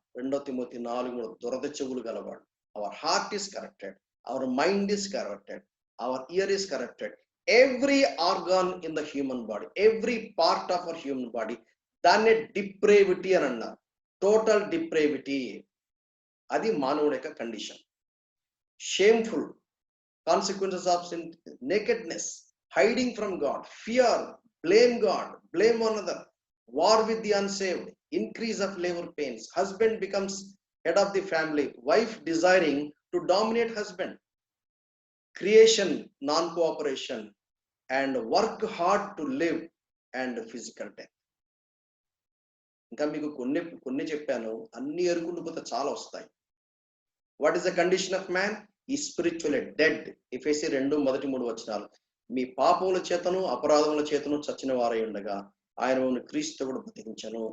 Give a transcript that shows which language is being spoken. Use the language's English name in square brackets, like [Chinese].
[English] 2 Timothy 4:3 [Telugu] దురద చెవులు గలవాడు. [English] Our heart is corrupted, our mind is corrupted, our ear is corrupted. Every organ in the human body, every part of our human body, [Telugu] దాన్నే depravity అని అన్నారు. Total depravity, అది మానవుడి యొక్క condition. [English] Shameful consequences of sin, nakedness, hiding from God, fear, blame God, blame one another, war with the unsaved, increase of labor pains, husband becomes head of the family, wife desiring to dominate husband, creation, non-cooperation, and work hard to live, and physical death. [Telugu] ఇంకా మీకు కొన్ని చెప్పాను, అన్ని ఎరుకుంటూ పోతే చాలా వస్తాయి. [English] What is the condition of man? ఈ spiritually dead. ఎఫెసీ 2:1-3 వచనాలు. [Telugu] మీ పాపముల చేతను అపరాధముల చేతను చచ్చిన వారై ఉండగా ఆయన మిమ్మల్ని క్రీస్తు కూడా బతికించాను.